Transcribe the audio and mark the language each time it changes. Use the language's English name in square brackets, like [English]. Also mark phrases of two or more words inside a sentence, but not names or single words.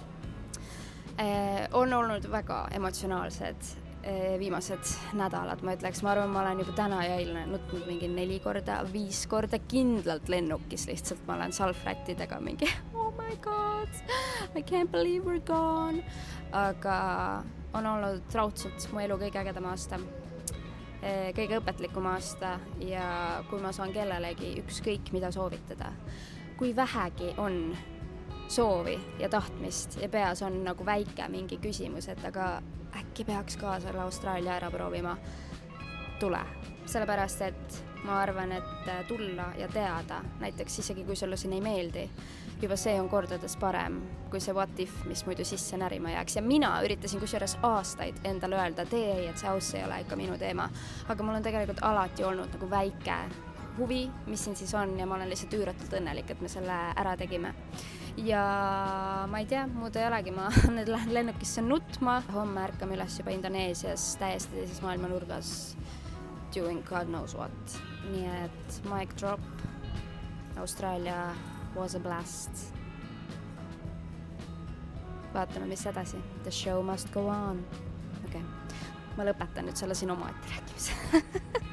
[Estonian] On olnud väga emotsionaalsed viimased nädalad, ma ütleks, ma arvan, ma olen juba täna ja eilne nutnud mingi 4 korda, 5 korda kindlalt lennukis, lihtsalt ma olen salfrättidega mingi [English] oh my god, I can't believe we're gone. [Estonian] Aga on olnud raudselt mu elu kõige ägedam aasta, kõige õpetlikum aasta ja kui ma saan kellelegi ükskõik mida soovitada, kui vähegi on soovi ja tahtmist ja peas on nagu väike mingi küsimus, et aga äkki peaks ka selle Austraalia ära proovima, tule. Sellepärast, et ma arvan, et tulla ja teada, näiteks isegi kui sulle siin ei meeldi, juba see on kordades parem kui see [English] what if, [Estonian] mis muidu sisse närima jääks. Ja mina üritasin kusjuures aastaid endale öelda, et et see aus ei ole ikka minu teema. Aga mul on tegelikult alati olnud nagu väike huvi, mis siin siis on ja ma olen lihtsalt üüratult õnnelik, et me selle ära tegime. Ja ma ei tea, muud ei olegi, ma nüüd lähen lennukisse nutma. Homme ärkame üles juba Indoneesias täiesti teises maailma nurgas [English] doing God knows what. [Estonian] Nii et [English] mic drop. Austraalia was a blast. [Estonian] Vaatame, mis edasi. [English] The show must go on. Okay. [Estonian] Ma lõpetan nüüd selle siin oma ette rääkimise.